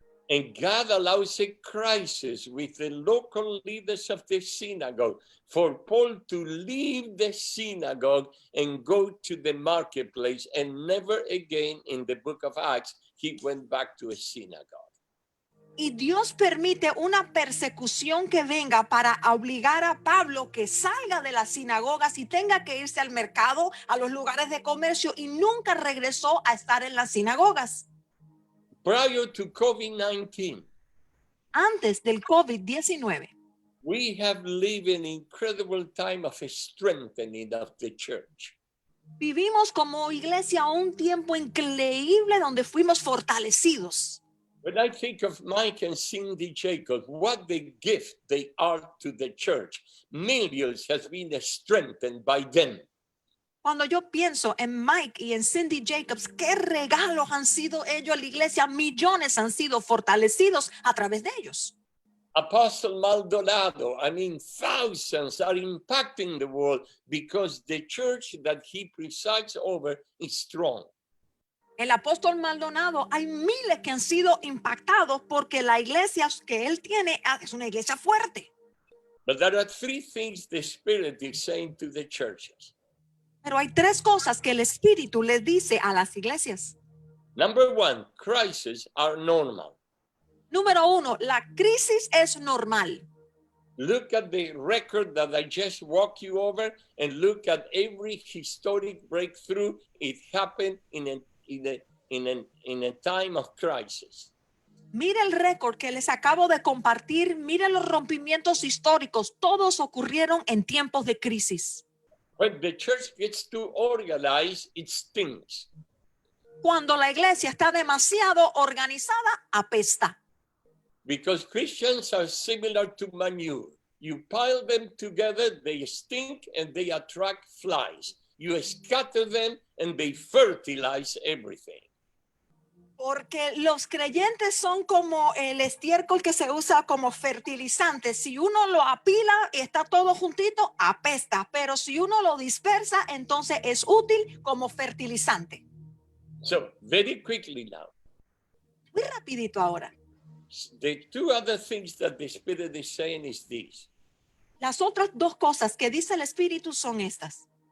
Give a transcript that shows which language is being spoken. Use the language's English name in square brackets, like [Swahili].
[English] And God allows a crisis with the local leaders of the synagogue for Paul to leave the synagogue and go to the marketplace. And never again in the book of Acts, he went back to a synagogue. [Spanish] Y Dios permite una persecución que venga para obligar a Pablo que salga de las sinagogas y tenga que irse al mercado, a los lugares de comercio, y nunca regresó a estar en las sinagogas. [English] Prior to COVID-19, [Spanish] antes del COVID-19, [English] we have lived an incredible time of strengthening of the church. [Spanish] Vivimos como iglesia un tiempo increíble donde fuimos fortalecidos. [English] When I think of Mike and Cindy Jacobs, what the gift they are to the church, millions has been strengthened by them. [Spanish] Cuando yo pienso en Mike y en Cindy Jacobs, qué regalos han sido ellos a la iglesia, millones han sido fortalecidos a través de ellos. [English] Apostle Maldonado, thousands are impacting the world because the church that he presides over is strong. [Spanish] El apóstol Maldonado, hay miles que han sido impactados porque la iglesia que él tiene es una iglesia fuerte. [English] But there are 3 things the Spirit is saying to the churches. [Spanish] Pero hay 3 cosas que el Espíritu les dice a las iglesias. [English] Number 1, crises are normal. [Spanish] Número 1, la crisis es normal. [English] Look at the record that I just walked you over and look at every historic breakthrough. It happened in a time of crisis. [Spanish] Mire el récord que les acabo de compartir, mire los rompimientos históricos, todos ocurrieron en tiempos de crisis. [English] When the church gets too organized, it stinks. [Spanish] Cuando la iglesia está demasiado organizada, apesta. [English] Because Christians are similar to manure. You pile them together, they stink and they attract flies. You scatter them and they fertilize everything. [Spanish] Porque los creyentes son como el estiércol que se usa como fertilizante. Si uno lo apila y está todo juntito, apesta. Pero si uno lo dispersa, entonces es útil como fertilizante. [English] So, very quickly now. [Spanish] Muy rapidito ahora. [English] The 2 other things that the Spirit is saying is this. [Spanish] Las otras 2 cosas que dice el Espíritu son estas.